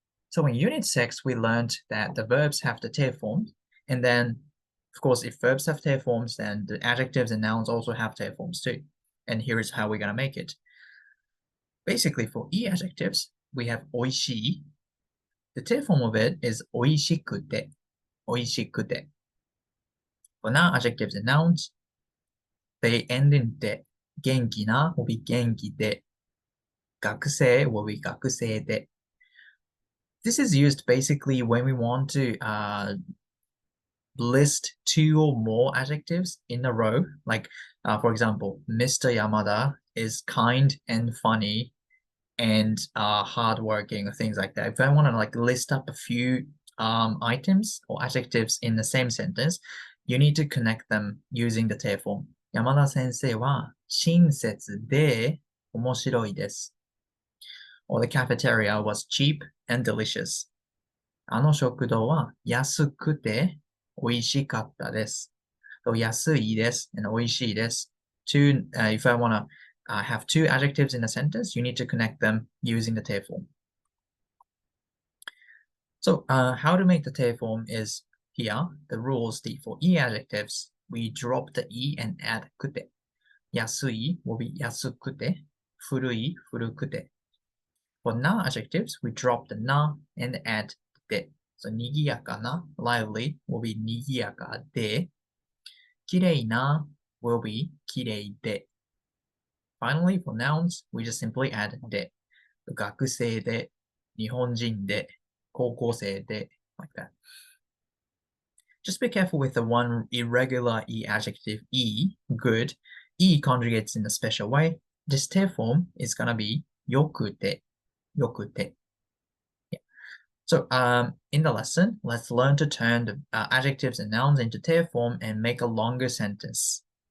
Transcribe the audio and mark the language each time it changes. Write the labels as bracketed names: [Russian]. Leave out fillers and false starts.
[English] So in Unit 6, we learned that the verbs have the te form, and then, of course, if verbs have te forms, then the adjectives and nouns also have te forms too. And here is how we're going to make it. Basically, for e adjectives, we have oishii. The te form of it is oishikute, oishikute. For noun adjectives and nouns, they end in de. [Japanese] 元気な [English] will be [Japanese] 元気で.学生 will be 学生で. [English] This is used basically when we want to list two or more adjectives in a row. Like, for example, Mr. Yamada is kind and funny and hardworking or things like that. If I want to like list up a few items or adjectives in the same sentence, you need to connect them using the te form. [Japanese] 山田先生は親切で面白いです. [English] Or the cafeteria was cheap and delicious. [Japanese] あの食堂は安くて美味しかったです. [English] So [Japanese] 安いです [English] and [Japanese] 美味しいです. [English] If I want to have two adjectives in a sentence, you need to connect them using the te form. So how to make the te form is here. The rules, for e adjectives, we drop the e and add kute. [Japanese] 安い [English] will be [Japanese] 安くて, 古い 古くて. [English] For na adjectives, we drop the na and add de. So [Japanese] にぎやかな [English] lively will be [Japanese] にぎやかで. きれいな [English] will be [Japanese] きれいで. [English] Finally, for nouns, we just simply add de. [Japanese] 学生で、日本人で、高校生で, like that. [English] Just be careful with the one irregular e adjective e, good. E conjugates in a special way. This te form is going to be [Japanese] よくて, よくて. [English] Yeah. So in the lesson, let's learn to turn the adjectives and nouns into te form and make a longer sentence.